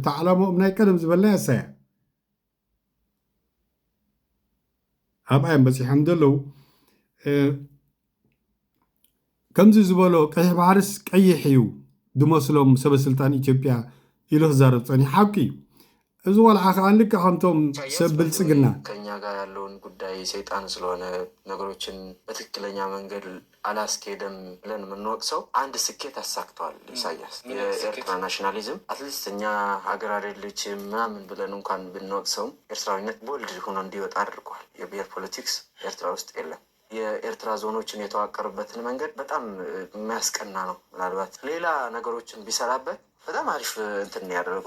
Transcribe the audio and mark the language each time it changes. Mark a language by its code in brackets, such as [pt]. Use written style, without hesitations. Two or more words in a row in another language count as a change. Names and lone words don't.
[ti] እታ ዓላምኦም ናይ ቀደም ዝበልና ያሳያ ኣብኣዮም በፂሖም ዘለው ከምዚ ዝበሎ ቀይሕ ባሕርስ ቀይሕ እዩ ድመስሎም ሰበስልጣን ኢትዮጵያ ኢሉ ክዛረብ ፀኒሑ ሓቂ እዩ። እዚ ቆልዓ ከዓ ልክ ከምቶም ሰብ ብልፅግና [am] ከኛ ጋር ያለውን ጉዳይ ሰይጣን ስለሆነ ነገሮችን በትክክለኛ መንገድ አላስኬደም ብለን የምንወቅሰው አንድ ስኬት አሳክተዋል ኢሳያስ። የኤርትራ ናሽናሊዝም አትሊስት እኛ ሀገር አይደለች ምናምን ብለን እንኳን ብንወቅሰውም ኤርትራዊነት ቦልድ ሆኖ እንዲወጣ አድርጓል። የብሔር ፖለቲክስ ኤርትራ ውስጥ የለም። የኤርትራ ዞኖችን የተዋቀሩበትን መንገድ በጣም የሚያስቀና ነው። ምናልባት ሌላ ነገሮችን ቢሰራበት በጣም አሪፍ እንትን ያደረጉት